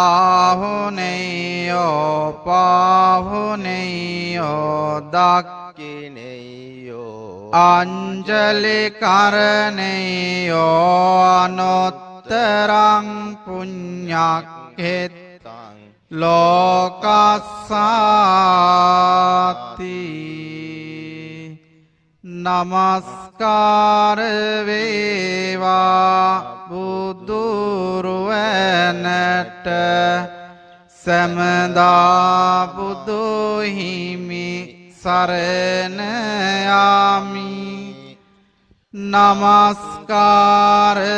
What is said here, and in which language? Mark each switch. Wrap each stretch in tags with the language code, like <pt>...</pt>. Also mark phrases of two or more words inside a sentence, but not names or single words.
<pi>ආහුනේයෝ පාහුනේයෝ දක්ඛිනේයෝ අංජලි කරණේයෝ අනුත්තරං පුඤ්ඤක්ඛෙත්තං ලෝකස්සාති</pi> <si>නමස්කාර වේවා බුදුරුවනට සමදා බුදු හිමි සරණ යාමි නමස්කාර</si>